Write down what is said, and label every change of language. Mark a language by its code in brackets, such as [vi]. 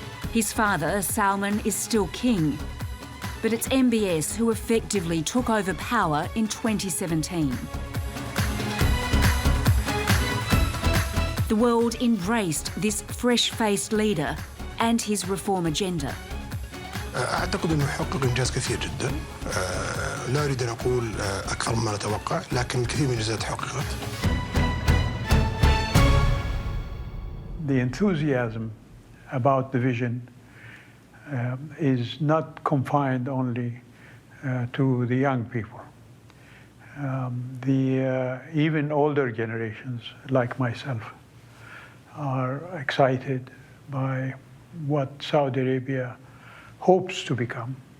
[en] His father, Salman, is still king, but it's MBS who effectively took over power in 2017. The world embraced this fresh-faced leader and his reform agenda. [ar] أعتقد أنه حقق إنجاز كثير جدا. لا أريد أن أقول أكثر مما نتوقع، لكن الكثير من الإنجازات حققت. [en] The enthusiasm about the vision is not confined only to the young people. Even older generations, like myself, are excited by what Saudi Arabia hopes to become